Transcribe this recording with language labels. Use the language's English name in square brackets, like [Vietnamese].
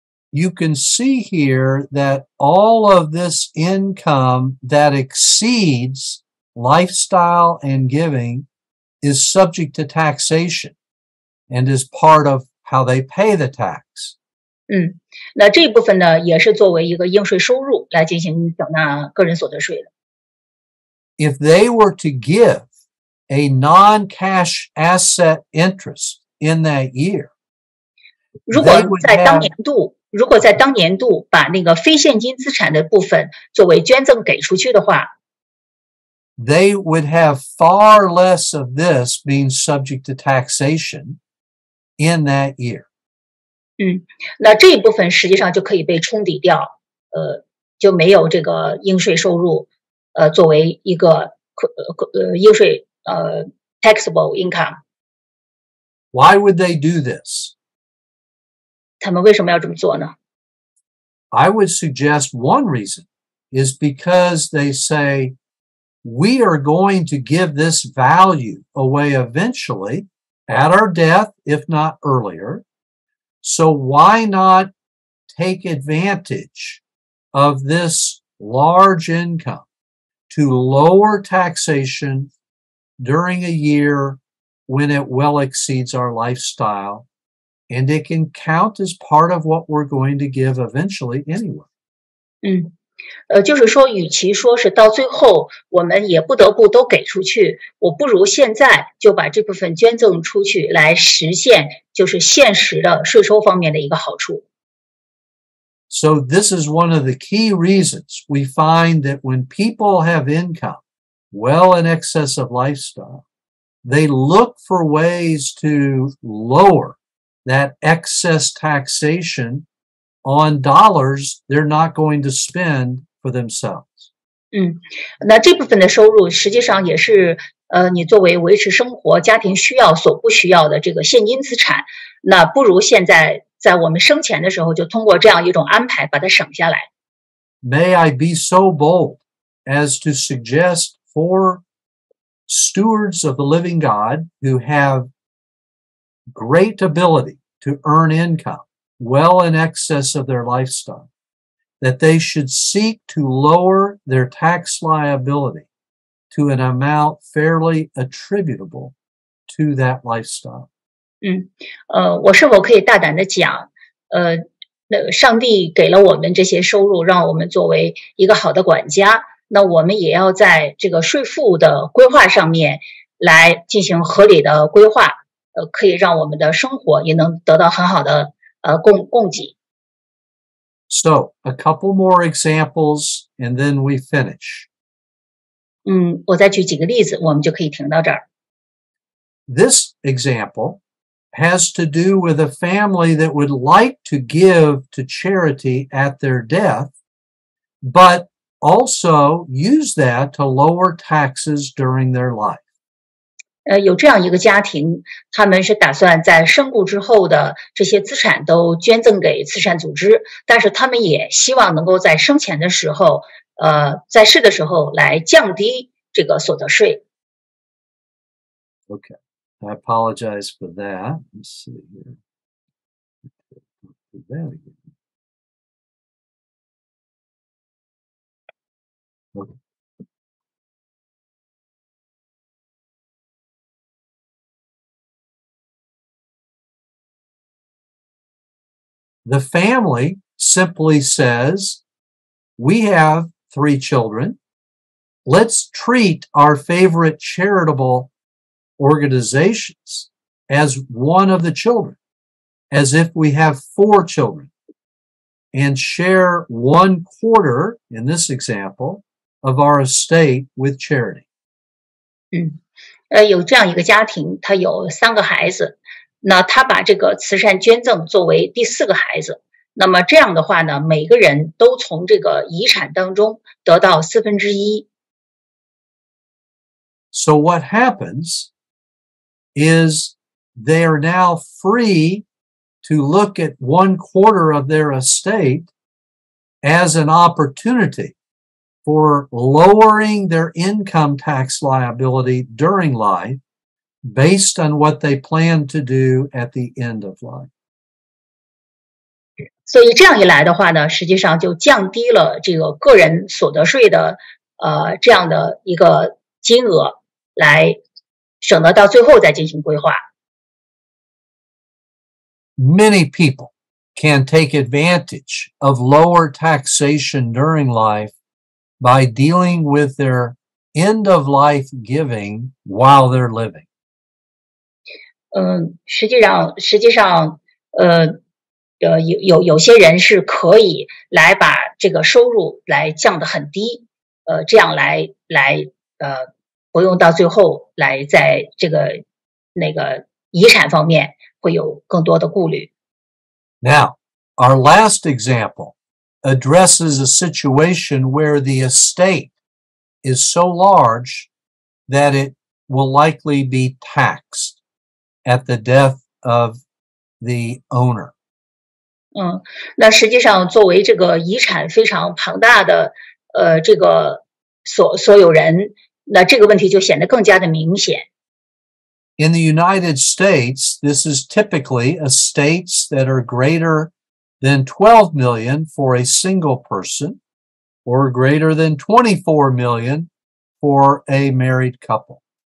[English] You can see here that all of this income that exceeds lifestyle and giving is subject to taxation and is part of how they pay the tax. [Chinese] 那这一部分呢，也是作为一个应税收入来进行缴纳个人所得税的。 [English] If they were to give a non-cash asset interest in that year, [Chinese] 如果在当年度把那个非现金资产的部分作为捐赠给出去的话， [English] they would have far less of this being subject to taxation in that year. [Chinese] 那这一部分实际上就可以被冲抵掉，就没有这个应税收入，作为一个应税taxable income。 [English] Why would they do this? [Chinese] 他们为什么要这么做呢？ [English] I would suggest one reason is because they say, we are going to give this value away eventually at our death, if not earlier. So why not take advantage of this large income to lower taxation during a year when it well exceeds our lifestyle, and it can count as part of what we're going to give eventually anyway. [Chinese] 就是说，与其说是到最后我们也不得不都给出去，我不如现在就把这部分捐赠出去，来实现就是现实的税收方面的一个好处。 [English] So this is one of the key reasons we find that when people have income well in excess of lifestyle, they look for ways to lower that excess taxation on dollars they're not going to spend for themselves. [Chinese] 那这部分的收入实际上也是你作为维持生活、家庭需要所不需要的这个现金资产，那不如现在在我们生前的时候就通过这样一种安排把它省下来。 [English] May I be so bold as to suggest for stewards of the living God who have great ability to earn income well in excess of their lifestyle, that they should seek to lower their tax liability to an amount fairly attributable to that lifestyle. [Chinese] 我是否可以大胆的讲，那上帝给了我们这些收入，让我们作为一个好的管家，那我们也要在这个税负的规划上面，来进行合理的规划，可以让我们的生活也能得到很好的供给。 [English] So, a couple more examples and then we finish. [Chinese] 我再举几个例子，我们就可以停到这儿。 [English] This example has to do with a family that would like to give to charity at their death, but also use that to lower taxes during their life. [Chinese] 有这样一个家庭，他们是打算在身故之后的这些资产都捐赠给慈善组织，但是他们也希望能够在生前的时候，在世的时候来降低这个所得税。 [English] Okay, I apologize for that. Let's see here. Do that again. Okay. The family simply says, we have 3 children. Let's treat our favorite charitable organizations as one of the children, as if we have 4 children, and share 1/4, in this example, of our estate with charity. [Chinese] 有这样一个家庭，他有3个孩子，那他把这个慈善捐赠作为第4个孩子，那么这样的话呢，每个人都从这个遗产当中得到1/4。 [English] So what happens is they are now free to look at 1/4 of their estate as an opportunity for lowering their income tax liability during life based on what they plan to do at the end of life. [Chinese] 所以这样一来的话呢，实际上就降低了这个个人所得税的这样的一个金额，来省得到最后再进行规划。 [English] Many people can take advantage of lower taxation during life by dealing with their end-of-life giving while they're living. [Chinese] 实际上，有些人是可以来把这个收入来降得很低，这样来不用到最后来在这个那个遗产方面会有更多的顾虑。 [English] Now, our last example addresses a situation where the estate is so large that it will likely be taxed at the death of the owner. [Chinese] 那实际上作为这个遗产非常庞大的这个所有人，那这个问题就显得更加的明显。 [English] In the United States, this is typically estates that are greater than 12 million for a single person or greater than 24 million for a married couple.